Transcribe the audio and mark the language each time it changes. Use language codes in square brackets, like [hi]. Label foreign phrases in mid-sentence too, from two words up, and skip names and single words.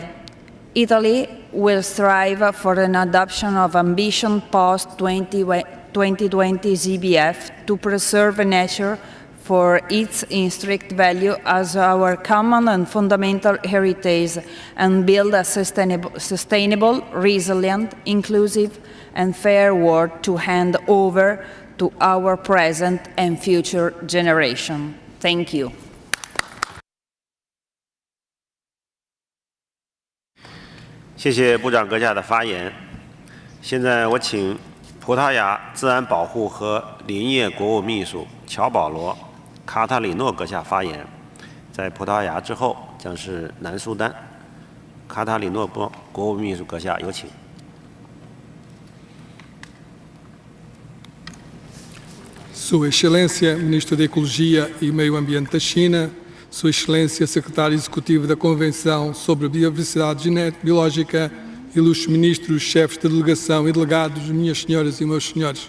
[en] Italy will strive for an adoption of ambition post-2020 ZBF to preserve nature for its intrinsic value as our common and fundamental heritage and build a sustainable, resilient, inclusive and fair world to hand over to our present and future generation. Thank you. [zh] 谢谢部长阁下的发言。现在我请葡萄牙自然保护和林业国务秘书乔保罗·卡塔里诺阁下发言。在葡萄牙之后将是南苏丹。卡塔里诺国务秘书阁下有请。 [pt] Sua Excelência, Ministro da Ecologia e Meio Ambiente da China, Sua Excelência, Secretário Executivo da Convenção sobre a Biodiversidade Biológica, ilustres ministros, chefes de delegação e delegados, minhas senhoras e meus senhores.